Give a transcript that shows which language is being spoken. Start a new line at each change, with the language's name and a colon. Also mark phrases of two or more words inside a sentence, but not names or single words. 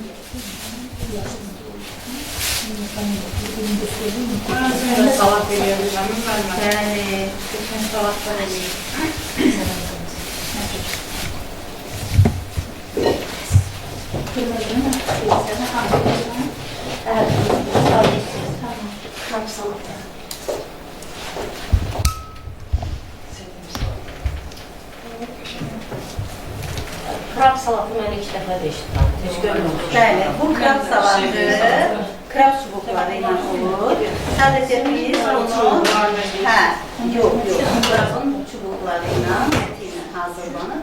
Turkish: Salat veriyoruz.
Azerbaijani: Bəli. Bütün salatlar eləyir.
Turkish: Kırmızı mı? Sen hangi kırmızı? Evet. Tamam. Krab salata.
Azerbaijani: Krab salatı mən ilk dəfə də eşitdim. Heç görməmişdim. Bəli, bu krab salatı krab çubuqları ilə olur. Sadəcə biz onu yox, krabın çubuqları ilə, əti ilə hazırlanır.